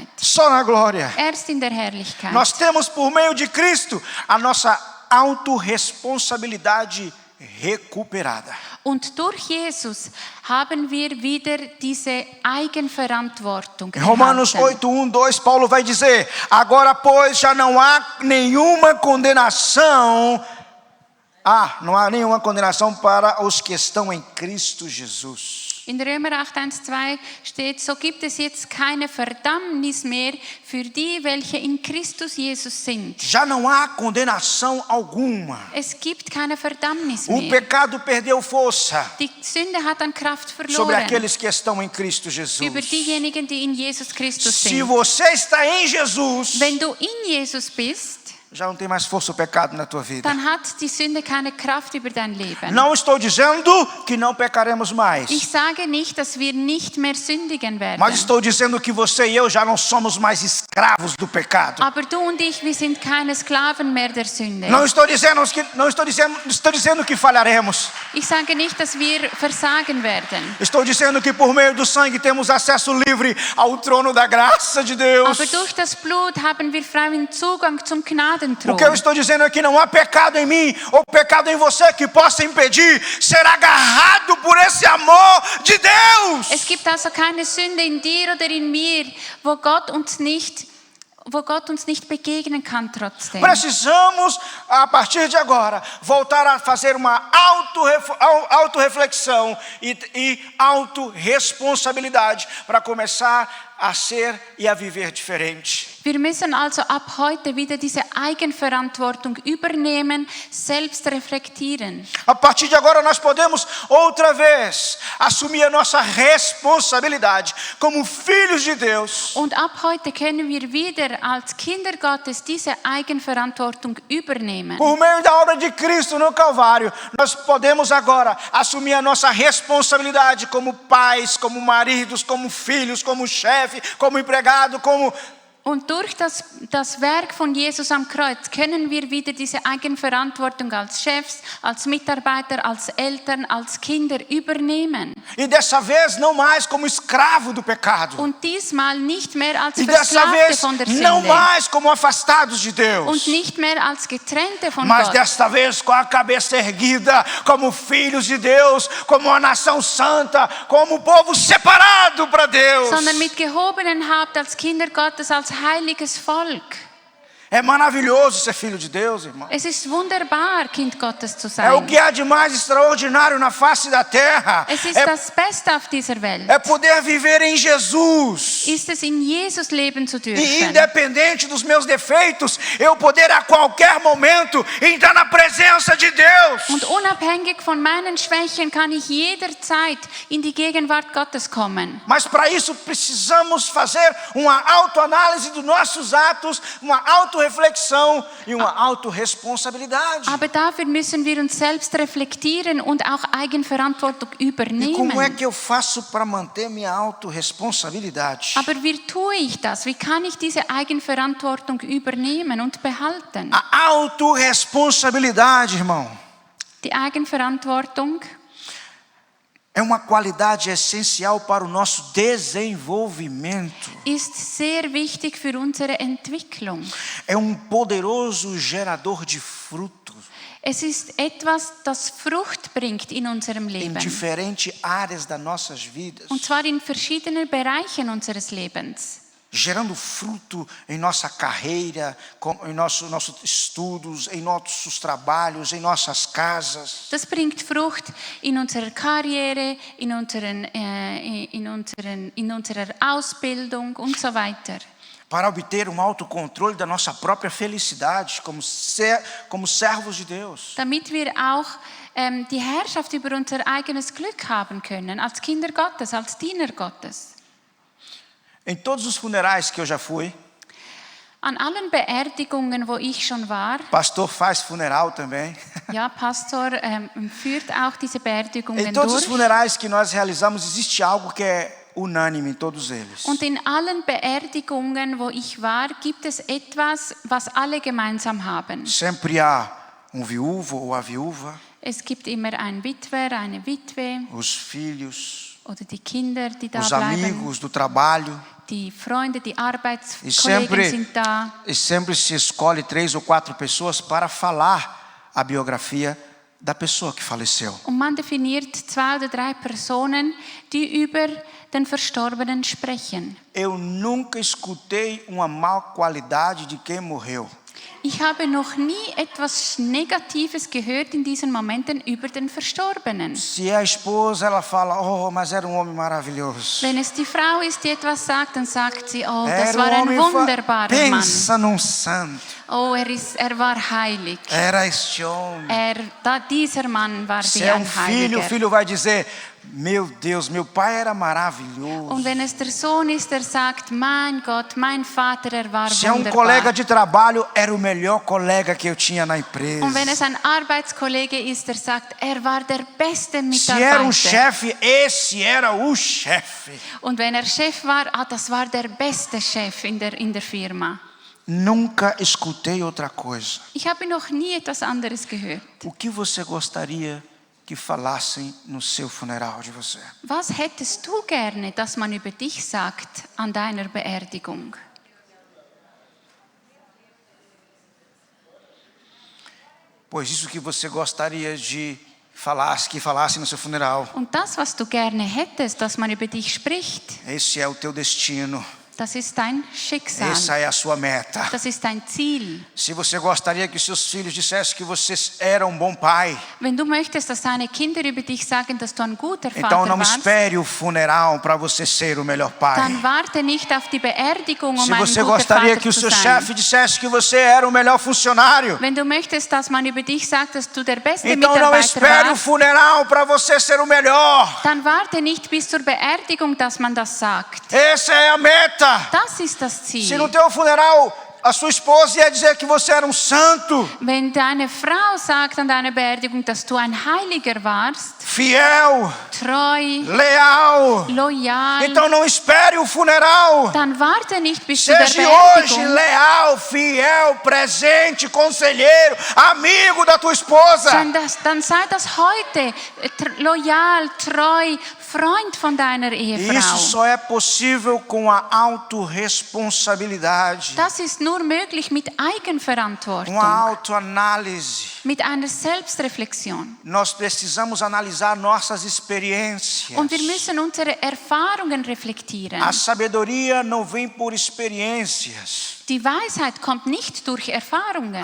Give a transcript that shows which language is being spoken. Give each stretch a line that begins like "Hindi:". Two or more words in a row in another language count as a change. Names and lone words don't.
Portuguese: Só na glória.
German: Erst in der Herrlichkeit.
Portuguese: Nós temos por meio de Cristo a nossa autorresponsabilidade recuperada.
German: Und durch Jesus haben wir wieder diese Eigenverantwortung
Portuguese: Em Romanos
German: erhalten.
Portuguese: 8:1-2, Paulo vai dizer: agora, pois, já não há nenhuma condenação. Não há nenhuma condenação para os que estão em Cristo Jesus.
German: In Römer 8:1-2 steht, so gibt es jetzt keine Verdammnis mehr für die, welche in Christus Jesus sind.
Portuguese: Já não há condenação alguma.
German: Es gibt keine Verdammnis
Portuguese: O
German: mehr.
Portuguese: pecado perdeu força
German: Die Sünde hat an Kraft
Portuguese: sobre
German: verloren
Portuguese: aqueles que estão em Cristo Jesus.
German: über diejenigen, die in Jesus Christus
Portuguese: Se
German: sind.
Portuguese: você está em Jesus,
German: Wenn du in Jesus bist,
Portuguese: já não tem mais força o pecado na tua vida.
German: dann hat die Sünde keine Kraft über dein Leben.
Portuguese: Não estou dizendo que não pecaremos mais,
German: Ich sage nicht, dass wir nicht mehr sündigen werden.
Portuguese: mas estou dizendo que você e eu já não somos mais escravos do pecado.
German: Aber du und ich, wir sind keine Sklaven mehr der Sünde.
Portuguese: Estou dizendo que falharemos.
German: Ich sage nicht, dass wir versagen werden.
Portuguese: Estou dizendo que por meio do sangue temos acesso livre ao trono da graça de Deus.
German: Aber durch das Blut haben wir freien Zugang zum
Portuguese: O
German: Gnadenthron.
Portuguese: que eu estou dizendo é que não há pecado em mim ou pecado em você que possa impedir ser agarrado por esse amor de Deus.
German: Es gibt also keine Sünde in dir oder in mir, wo Gott uns nicht begegnen kann trotzdem.
Portuguese: Precisamos, a partir de agora, voltar a fazer uma autorreflexão e autorresponsabilidade para começar a ser e a viver diferente.
German: Wir müssen also ab heute wieder diese Eigenverantwortung übernehmen, selbst reflektieren.
Portuguese: A partir de agora nós podemos outra vez assumir a nossa responsabilidade como filhos de Deus.
German: Und ab heute können wir wieder als Kinder Gottes diese Eigenverantwortung übernehmen.
Portuguese: Por meio da obra de Cristo no Calvário, nós podemos agora assumir a nossa responsabilidade como pais, como maridos, como filhos, como chefe, como empregado, como...
German: Und durch das Werk von Jesus am Kreuz können wir wieder diese Eigenverantwortung als Chefs, als Mitarbeiter, als Eltern, als Kinder übernehmen.
Portuguese: E dessa vez não mais como escravo do pecado.
German: Und diesmal nicht mehr als
Portuguese: E dessa
German: Versklavte
Portuguese: vez
German: von der
Portuguese: não
German: Sünde.
Portuguese: mais como afastados de
German: Und
Portuguese: Deus.
German: nicht mehr als Getrennte von
Portuguese: Mas
German: Gott.
Portuguese: desta vez com a cabeça erguida, como filhos de Deus, como uma nação santa, como povo separado para Deus.
German: Sondern mit gehobenen Haupt als Kinder Gottes, als heiliges Volk.
Portuguese: É maravilhoso ser filho de Deus, irmão.
German: Es ist wunderbar, Kind Gottes zu
Portuguese: É o
German: sein.
Portuguese: que há de mais extraordinário na face da terra.
German: Es ist das Beste auf dieser Welt.
Portuguese: É poder viver em Jesus.
German: Ist es in Jesus leben zu
Portuguese: E
German: dürfen.
Portuguese: independente dos meus defeitos, eu poder a qualquer momento entrar na presença de Deus.
German: Und unabhängig von meinen Schwächen kann ich jederzeit in die Gegenwart Gottes kommen.
Portuguese: Mas para isso precisamos fazer uma autoanálise dos nossos atos, uma autorreflexão e uma autorresponsabilidade.
German: Aber dafür müssen wir uns selbst reflektieren und auch Eigenverantwortung
Portuguese: E como é
German: übernehmen.
Portuguese: que eu faço para manter minha autorresponsabilidade?
German: Aber wie tue ich das? Wie kann ich diese Eigenverantwortung übernehmen und behalten?
Portuguese: A autorresponsabilidade, irmão,
German: Die Eigenverantwortung
Portuguese: é uma qualidade essencial para o nosso desenvolvimento.
German: ist sehr wichtig für unsere Entwicklung.
Portuguese: É poderoso gerador de frutos
German: Es ist etwas, das Frucht bringt in unserem
Portuguese: em
German: Leben.
Portuguese: diferentes áreas das nossas vidas,
German: Und zwar in verschiedenen Bereichen unseres Lebens.
Portuguese: gerando fruto em nossa carreira, em nossos estudos, em nossos trabalhos, em nossas casas.
German: Das bringt Frucht in unserer Karriere, in unserer Ausbildung und so weiter.
Portuguese: Para obter autocontrole da nossa própria felicidade como servos de Deus.
German: Damit wir auch die Herrschaft über unser eigenes Glück haben können, als Kinder Gottes, als Diener Gottes.
Portuguese: Em todos os funerais que eu já fui,
German: An allen Beerdigungen, wo ich schon war,
Portuguese: pastor faz funeral também.
German: ja, Pastor führt auch diese Beerdigungen
Portuguese: Em todos os
German: durch.
Portuguese: funerais que nós realizamos, existe algo que é unânime em todos eles.
German: Und in allen Beerdigungen, wo ich war, gibt es etwas, was alle gemeinsam haben.
Portuguese: Sempre há viúvo ou a viúva,
German: Es gibt immer einen Witwer, eine Witwe
Portuguese: os filhos,
German: oder die Kinder, die da
Portuguese: os
German: bleiben.
Portuguese: amigos do trabalho.
German: Die Freunde, die
Portuguese: E
German: Arbeitskollegen sind da.
Portuguese: sempre se escolhe 3 ou 4 pessoas para falar a biografia da pessoa que faleceu.
German: Und man definiert 2 oder 3 Personen, die über den Verstorbenen sprechen.
Portuguese: Eu nunca escutei uma má qualidade de quem morreu.
German: Ich habe noch nie etwas Negatives gehört in diesen Momenten über den Verstorbenen.
Portuguese: Se é a esposa, ela fala, mas era homem maravilhoso.
German: Wenn es die Frau ist, die etwas sagt, dann sagt sie, oh, das
Portuguese: Era
German: war ein
Portuguese: homem
German: wunderbarer Mann.
Portuguese: pensa num santo.
German: Oh, er war heilig.
Portuguese: Era este homem.
German: Dieser Mann war
Portuguese: Se
German: wie
Portuguese: é
German: ein
Portuguese: filho, o
German: Heiliger.
Portuguese: filho vai dizer, meu Deus, meu pai era maravilhoso.
German: Und wenn es der Sohn ist, der sagt, mein Gott, mein Vater, er war
Portuguese: Se é
German: wunderbar.
Portuguese: colega de trabalho, era o melhor colega que eu tinha na empresa.
German: Und wenn es ein Arbeitskollege ist, der sagt, er war der beste
Portuguese: Se era
German: Mitarbeiter.
Portuguese: chefe, esse era o chefe.
German: Und wenn er Chef war, das war der beste Chef in der Firma.
Portuguese: Nunca escutei outra coisa.
German: Ich habe noch nie etwas anderes gehört.
Portuguese: O que você gostaria que falassem no seu funeral de você?
German: Was hättest du gerne, dass man über dich sagt an deiner Beerdigung?
Portuguese: Pois isso que você gostaria que falasse no seu funeral.
German: Und das, was du gerne hättest, dass man über dich spricht,
Portuguese: Esse é o teu destino.
German: Das ist dein Schicksal.
Portuguese: Essa é a sua meta.
German: Das ist dein Ziel.
Portuguese: Se você gostaria que seus filhos dissessem que você era um bom pai,
German: Wenn du möchtest, dass deine Kinder über dich sagen, dass du ein guter
Portuguese: então
German: Vater
Portuguese: não
German: warst,
Portuguese: espere o funeral para você ser o melhor pai.
German: dann warte nicht auf die Beerdigung, um
Portuguese: Se
German: ein
Portuguese: você
German: guter
Portuguese: gostaria
German: Vater
Portuguese: que o
German: zu
Portuguese: seu
German: sein.
Portuguese: chefe dissesse que você era o melhor funcionário,
German: Wenn du möchtest, dass man über dich sagt, dass du der beste
Portuguese: então não
German: Mitarbeiter
Portuguese: espere o
German: warst,
Portuguese: funeral para você ser o melhor.
German: dann warte nicht bis zur Beerdigung, dass man das sagt.
Portuguese: Essa é a meta.
German: Das ist das
Portuguese: Se
German: Ziel.
Portuguese: no teu funeral a sua esposa ia dizer que você era um santo,
German: Wenn deine Frau sagt an deiner Beerdigung, dass du ein Heiliger warst,
Portuguese: fiel,
German: treu,
Portuguese: leal,
German: loyal,
Portuguese: então não espere o funeral.
German: dann warte nicht bis zu der
Portuguese: Seja hoje
German: Beerdigung,
Portuguese: leal, fiel, presente, conselheiro, amigo da tua esposa.
German: dann sei das heute loyal, treu, Freund von deiner
Portuguese: Isso
German: Ehefrau.
Portuguese: só é possível com a autorresponsabilidade,
German: Das ist nur möglich mit
Portuguese: com a
German: Eigenverantwortung,
Portuguese: autoanálise.
German: mit einer Selbstreflexion.
Portuguese: Nós precisamos analisar nossas experiências.
German: Und wir müssen unsere Erfahrungen reflektieren.
Portuguese: A sabedoria não vem por experiências.
German: Die Weisheit kommt nicht durch Erfahrungen.